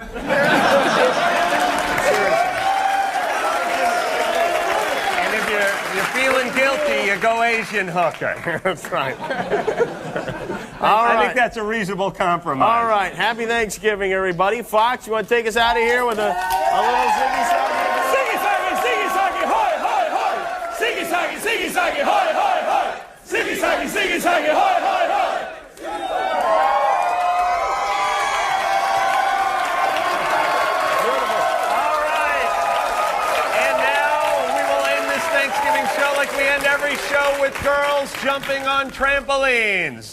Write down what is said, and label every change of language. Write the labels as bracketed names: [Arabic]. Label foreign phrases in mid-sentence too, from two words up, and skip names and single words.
[English] And if you're feeling guilty, you go Asian hooker. That's right. I think that's a reasonable compromise. All right. Happy Thanksgiving, everybody. Fox, you want to take us out of here with a little ziggy-zaggy? Ziggy-zaggy, ziggy-zaggy, hoy, hoy, hoy. Ziggy-zaggy, ziggy-zaggy, hoy, hoy, hoy. Ziggy-zaggy, ziggy-zaggy, hoy, hoy, hoy. All right. And now we will end this Thanksgiving show like we end every show with girls jumping on trampolines.